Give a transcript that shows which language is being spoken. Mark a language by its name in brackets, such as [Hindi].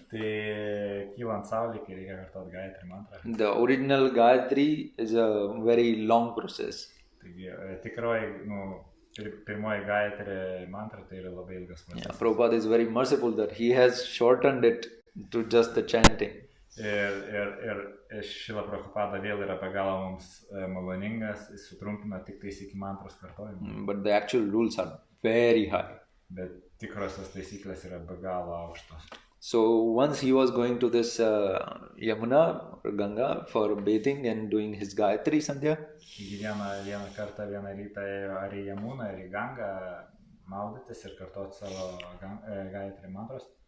[Lithuanian] Tai kylant saulė, kai reikia kartuoti Gayatri mantrą. [English] The original Gayatri is a very long process. [Lithuanian] Taigi tikroji, pirmoji Gayatri mantra tai yra labai ilgas procesas. [English] Yeah, Prabhupada is very merciful that he has shortened it to just the chanting. [Lithuanian] Ir Šila Prabhupada vėl yra be galo mums maloningas, jis sutrumpina tik tais iki mantros kartojimo. [English] But the actual rules are very high. [Lithuanian] Bet tikrosios taisyklės yra be galo aukštos. [English] So once he was going to this Yamuna or Ganga for bathing and doing his Gayatri Sandhya. [Lithuanian] Vieną kartą, vieną rytą ėjo ar į Jamuną, ar į Gangą maudytis ir kartuoti savo Gayatri mantros.